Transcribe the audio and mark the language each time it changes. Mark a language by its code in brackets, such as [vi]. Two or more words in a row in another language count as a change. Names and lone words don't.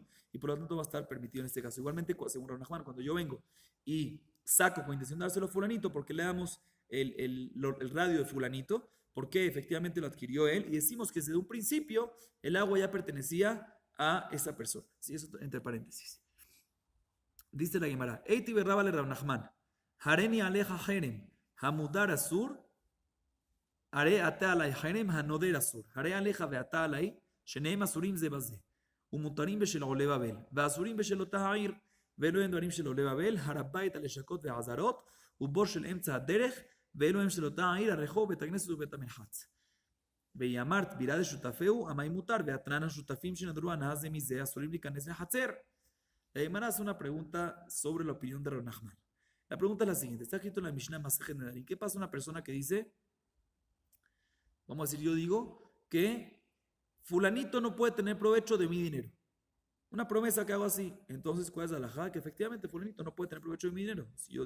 [es] Y por lo tanto va a estar permitido en este caso. Igualmente, según Rav Nachman, cuando yo vengo y saco con intención de dárselo a fulanito, porque le damos el radio de fulanito, porque efectivamente lo adquirió él, y decimos que desde un principio el agua ya pertenecía a esa persona. ¿Sí? Eso entre paréntesis. Dice la Gemara, [he] איתיביה רבה לרב נחמן, הריני עליך חרם, המודר אסור, הרי אתה עלי חרם, הנודר אסור, הרי עליך ואתה עלי, שניהם אסורים זה בזה, ומותרים בשל עולי בבל, ואסורים בשל אותה העיר, ואלו הם דברים של עולי בבל, הר הבית, הלשכות והעזרות, ובור של אמצע הדרך, ואלו הם של אותה העיר, הרחוב, בית הכנסת ובית המרחץ. ויאמרת, בירה דשותפהו, המאי מותר, והתנן השותפים שנדרו הנאה זה מזה, אסורים להיכנס לחצר. [es] La Gemara hace una pregunta sobre la opinión de Rav Nachman. La pregunta es la siguiente, está escrito en la [he] משנה מסכת נדרים. [es] ¿Qué pasa una persona que dice, vamos a decir, yo digo que fulanito no puede tener provecho de mi dinero? Una promesa que hago así. Entonces, ¿cuál es la halajá? Que efectivamente fulanito no puede tener provecho de mi dinero.